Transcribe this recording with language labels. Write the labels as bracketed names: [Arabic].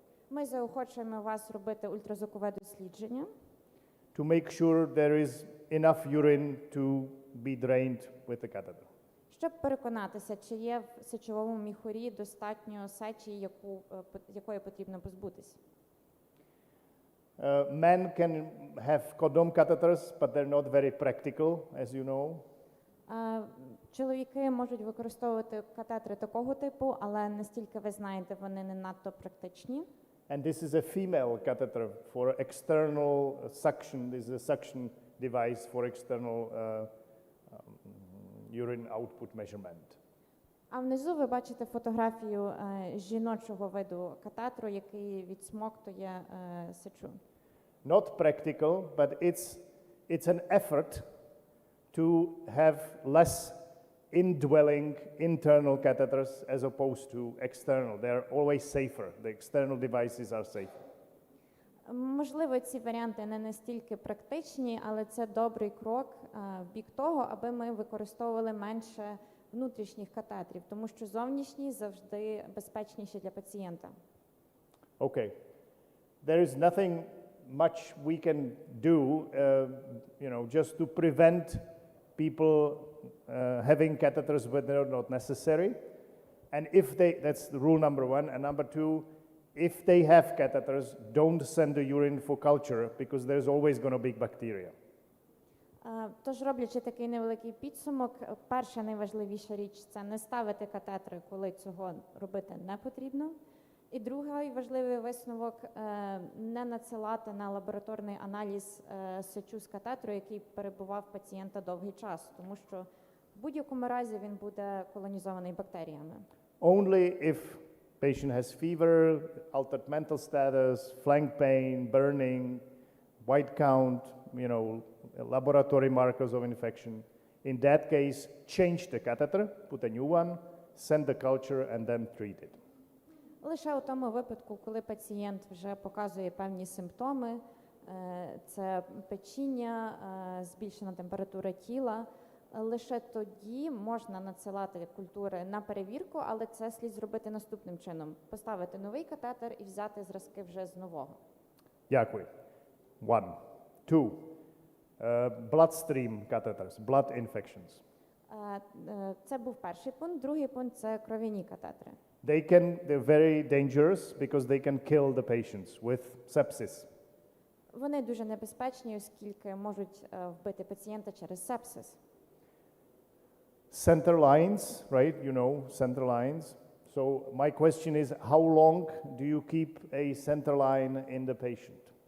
[Ukrainian] Ми заохочуємо вас робити ультразвукове дослідження, [English] to make sure there is enough urine to be drained with the catheter. [Ukrainian] щоб переконатися, чи є в сечовому міхурі достатньо сечі, якої потрібно позбутися. [English] Men can have condom catheters, but they're not very practical, as you know. [Ukrainian] Чоловіки можуть використовувати катетери такого типу, але настільки ви знаєте, вони не надто практичні. [English] And this is a female catheter for external suction. This is a suction device for external urine output measurement. [Ukrainian] А внизу ви бачите фотографію жіночого виду катетеру, який відсмоктує сечу. [English] Not practical, but it's an effort to have less indwelling internal catheters as opposed to external. They're always safer. The external devices are safer. [Ukrainian] Можливо, ці варіанти не настільки практичні, але це добрий крок в бік того, аби ми використовували менше внутрішніх катетерів, тому що зовнішні завжди безпечніші для пацієнта. [English] Okay. There is nothing much we can do, just to prevent people having catheters when they're not necessary. And that's the rule number one. And number two, if they have catheters, don't send the urine for culture because there's always going to be bacteria. [Ukrainian] Тож, роблячи такий невеликий підсумок, перша найважливіша річ – це не ставити катетери, коли цього робити не потрібно. І другий важливий висновок – не надсилати на лабораторний аналіз сечу з катетеру, який перебував пацієнта довгий час, тому що в будь-якому разі він буде колонізований бактеріями. [English] Only if patient has fever, altered mental status, flank pain, burning, white count, laboratory markers of infection. In that case, change the catheter, put a new one, send the culture, and then treat it. [Ukrainian] Лише у тому випадку, коли пацієнт вже показує певні симптоми, це печіння, збільшена температура тіла, лише тоді можна надсилати культури на перевірку, але це слід зробити наступним чином. Поставити новий катетер і взяти зразки вже з нового. Дякую. [English] One. Two. Bloodstream catheters, blood infections. [Ukrainian] Це був перший пункт. Другий пункт – це кров'яні катетери. [English] They're very dangerous because they can kill the patients with sepsis. [Ukrainian] Вони дуже небезпечні, оскільки можуть вбити пацієнта через сепсис. [English] Center lines, right? Center lines. So my question is, how long do you keep a center line in the patient?